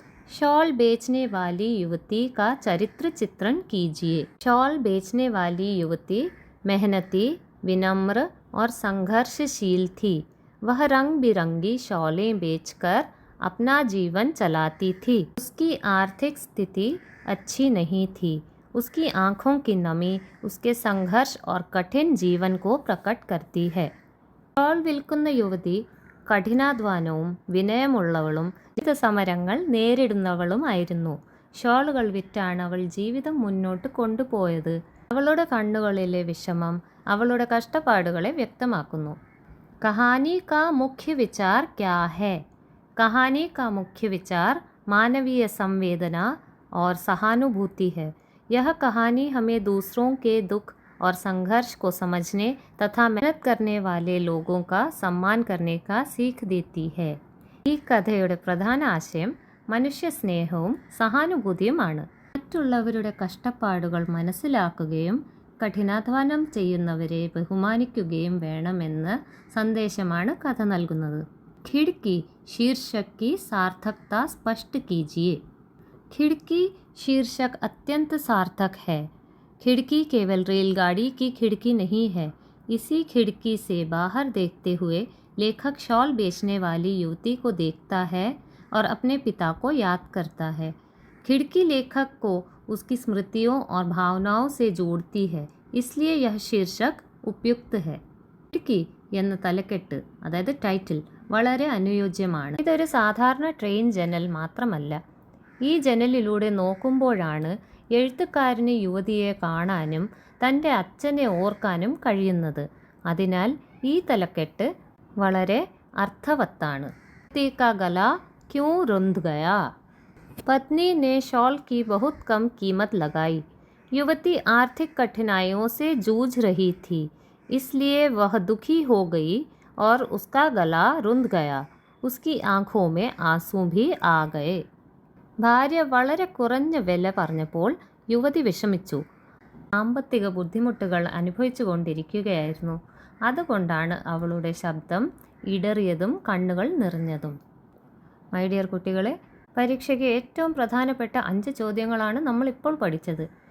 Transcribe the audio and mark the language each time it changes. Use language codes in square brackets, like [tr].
[hi] Shawl बेचने वाली युवती का चरित्र चित्रण कीजिए। शॉल बेचने वाली युवती मेहनती, विनम्र और संघर्षशील थी। वह रंग बिरंगी शॉलें बेचकर अपना जीवन चलाती थी। उसकी आर्थिक स्थिति अच्छी नहीं थी। उसकी आँखों की नमी उसके संघर्ष और कठिन जीवन को प्रकट करती है। [ml] ഷോൾ വിൽക്കുന്ന യുവതി കഠിനാധ്വാനവും വിനയമുള്ളവളും ജീവിത സമരങ്ങൾ നേരിടുന്നവളുമായിരുന്നു. ഷോളുകൾ വിറ്റാണ് അവൾ ജീവിതം മുന്നോട്ട് കൊണ്ടുപോയത്. അവളുടെ കണ്ണുകളിലെ വിഷമം അവളുടെ കഷ്ടപ്പാടുകളെ വ്യക്തമാക്കുന്നു. [hi] കഹാനി കാ മുഖ്യ വിചാർ ക്യാ ഹൈ? कहानी का मुख्य विचार मानवीय संवेदना और सहानुभूति है। यह कहानी हमें दूसरों के दुख और संघर्ष को समझने तथा मेहनत करने वाले लोगों का सम्मान करने का सीख देती है. [ml] ഈ കഥയുടെ പ്രധാന ആശയം മനുഷ്യസ്നേഹവും സഹാനുഭൂതിയുമാണ്. മറ്റുള്ളവരുടെ കഷ്ടപ്പാടുകൾ മനസ്സിലാക്കുകയും കഠിനാധ്വാനം ചെയ്യുന്നവരെ ബഹുമാനിക്കുകയും വേണമെന്ന സന്ദേശമാണ് കഥ നൽകുന്നത്. [hi] खिड़की शीर्षक की सार्थकता स्पष्ट कीजिए. खिड़की शीर्षक अत्यंत सार्थक है. खिड़की केवल रेलगाड़ी की खिड़की नहीं है. इसी खिड़की से बाहर देखते हुए लेखक शॉल बेचने वाली युवती को देखता है और अपने पिता को याद करता है. खिड़की लेखक को उसकी स्मृतियों और भावनाओं से जोड़ती है. इसलिए यह शीर्षक उपयुक्त है. [ml] खिड़की എന്ന തലക്കെട്ട്, അതായത് ടൈറ്റിൽ, വളരെ അനുയോജ്യമാണ്. ഇതൊരു സാധാരണ ട്രെയിൻ ജനൽ മാത്രമല്ല. ഈ ജനലിലൂടെ നോക്കുമ്പോഴാണ് എഴുത്തുകാരന് യുവതിയെ കാണാനും തൻ്റെ അച്ഛനെ ഓർക്കാനും കഴിയുന്നത്. അതിനാൽ ഈ തലക്കെട്ട് വളരെ അർത്ഥവത്താണ്. [hi] पति का गला क्यों रुंध गया? पत्नी ने शॉल की बहुत कम कीमत लगाई. युवती आर्थिक कठिनाइयों से जूझ रही थी, इसलिए वह दुखी हो गई और उसका गला रुंध गया. उसकी आँखों में आंसू भी आ गए. [ml] ഭാര്യ വളരെ കുറഞ്ഞ വില പറഞ്ഞപ്പോൾ യുവതി വിഷമിച്ചു. സാമ്പത്തിക ബുദ്ധിമുട്ടുകൾ അനുഭവിച്ചു കൊണ്ടിരിക്കുകയായിരുന്നു. അതുകൊണ്ടാണ് അവളുടെ ശബ്ദം ഇടറിയതും കണ്ണുകൾ നിറഞ്ഞതും. മൈ ഡിയർ കുട്ടികളെ, പരീക്ഷയ്ക്ക് ഏറ്റവും പ്രധാനപ്പെട്ട 5 ചോദ്യങ്ങളാണ് നമ്മളിപ്പോൾ പഠിച്ചത്.